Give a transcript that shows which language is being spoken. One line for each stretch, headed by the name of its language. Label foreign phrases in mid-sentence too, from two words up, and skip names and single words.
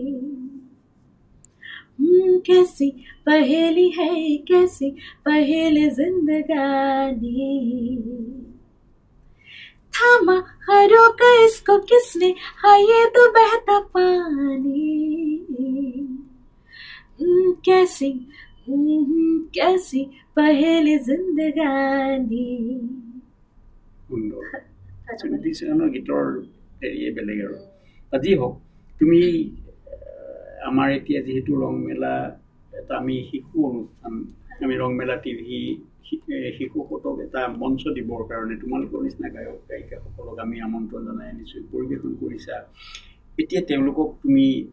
Hindi: कैसी पहेली है कैसी पहेली जिंदगानी थामा हरों का इसको किसने हाँ ये तो बहता पानी कैसी कैसी पहेली जिंदगानी
Assamese: সুন্দৰ সুনিধিচৰণৰ গীতৰ হেৰিয়ে বেলেগ আৰু আজি হওক তুমি আমাৰ এতিয়া যিহেতু ৰংমেলা এটা আমি শিশু অনুষ্ঠান আমি ৰংমেলা টিভি শিশুসকলক এটা মঞ্চ দিবৰ কাৰণে তোমালোকৰ নিচিনা গায়ক গায়িকাসকলক আমি আমন্ত্ৰণ জনাই আনিছোঁ পৰিৱেশন কৰিছা এতিয়া তেওঁলোকক তুমি